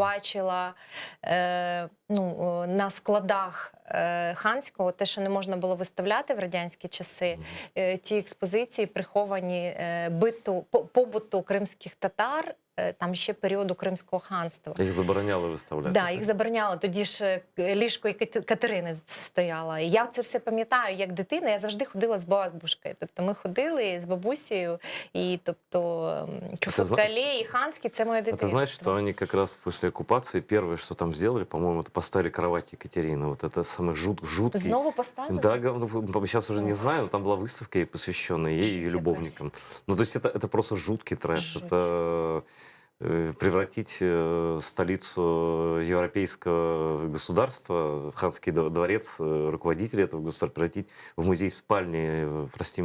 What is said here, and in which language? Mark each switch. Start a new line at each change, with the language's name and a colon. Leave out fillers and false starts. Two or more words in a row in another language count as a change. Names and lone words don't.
Ukrainian: бачила на складах Ханського те, що не можна було виставляти в радянські часи, ті експозиції, приховані побуту кримських татар, там ще періоду Кримського ханства. Їх забороняли виставляти. Да, їх забороняли. Тоді ж ліжко Катерини стояло. І я це все пам'ятаю як дитина. Я завжди ходила з бабушкою. Тобто ми ходили з бабусею, і тобто Чуфуткале і Ханський – це моє
Russian: Это
Ukrainian: дитинство.
Russian: значит, что они как раз после оккупации первое, что там сделали, по-моему, это поставили кровать Екатерины. Вот это самый жуткий.
Ukrainian: Знову поставили?
Russian: Да, сейчас уже не знаю, но там была выставка, посвященная ей и ее Жуть любовникам. Ну, то есть это просто жуткий трэш. Жуть. Это превратить столицу европейского государства, Ханский дворец, руководителя этого государства, превратить в музей спальни, прости меня, Господи.